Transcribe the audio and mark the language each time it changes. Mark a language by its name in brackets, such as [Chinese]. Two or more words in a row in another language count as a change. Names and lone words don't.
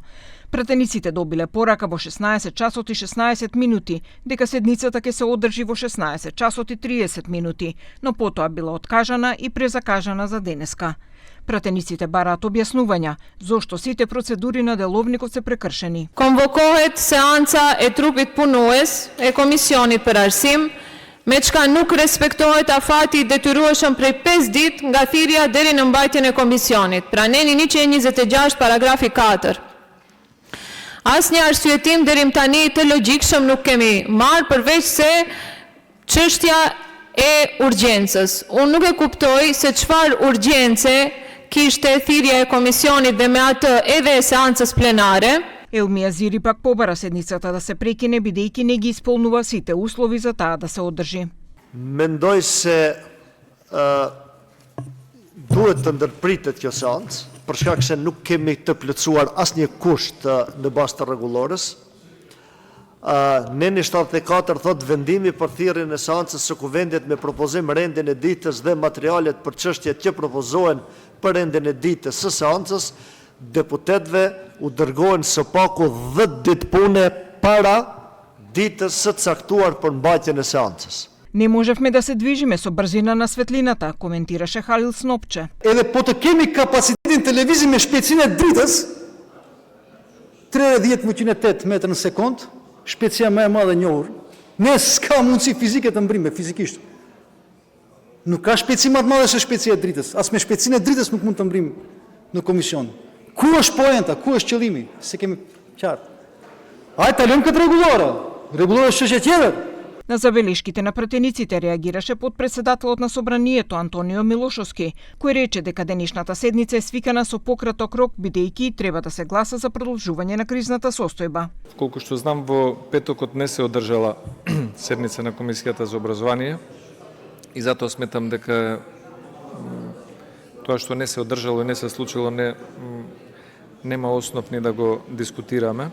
[Macedonian] Пратениците добиле порака во 16 часот и 16 минути, дека седницата ќе се одржи во 16 часот и 30 минути, но потоа била откажана и презакажана за денеска. Пратениците бараат објаснувања зошто сите процедури на деловникот се прекршени. [Albanian] Конвокоhet seanca e trupit punues e komisionit për arsim, me çka nuk respektohet afati i detyrueshëm prej 5 ditë nga thirrja deri në mbajtjen e komisionit. Pra neni 126 paragrafi 4. Asnjë arsyetim deri tani të logjikshëm nuk kemi marrë përveç se çështja e urgjencës. Unë nuk e kuptoj se çfarë urgjence kishte thirrja e komisionit dhe me atë edhe e seancës plenare. [Macedonian] Елми Азири пак побара седницата да се прекине бидејќи не ги исполнува сите услови за таа да се одржи. [Albanian] Mendoj se duhet të ndërpritet kjo seancë, për shkak se nuk kemi të plotësuar asnjë kusht në bazë të rregullorës. Neni 74 thot vendimi për thirrjen e seancës së kuvendit me propozim rendin e ditës dhe materialet për çështjet që propozohen për rendin e ditës së seancës, deputetëve u dërgohen së paku 10 ditë pune para ditës së caktuar për mbajtjen e seancës. [Macedonian] Не можевме да се движиме со брзина на светлината, коментираше Халил Снопче. [Albanian] Edhe po të kemi kapacitetin televizi me shpejtësinë e dritës, 30-108 metra në sekond, shpejtësia më e madhe e njohur, ne s'ka mundësi fizike të mbrimë fizikisht. Nuk ka shpejtësi më të madhe se shpejtësia e dritës. As me shpejtësinë e dritës nuk mund të mbrimë në komision. Ku është poenta, ku është qëllimi? Se kemi qartë. Ajde ta lëmë këtë rregullore. Rregullore është çështje tjetër. [Macedonian] На забелешките на пратениците реагираше потпредседателот на собранието Антонио Милошовски, кој рече дека денешната седница е свикана со пократок рок бидејќи треба да се гласа за продолжување на кризната состојба. Колку што знам, во петокот не се одржала седница на Комисијата за образование и затоа сметам дека тоа што не се одржало и не се случило нема основ ни да го дискутираме.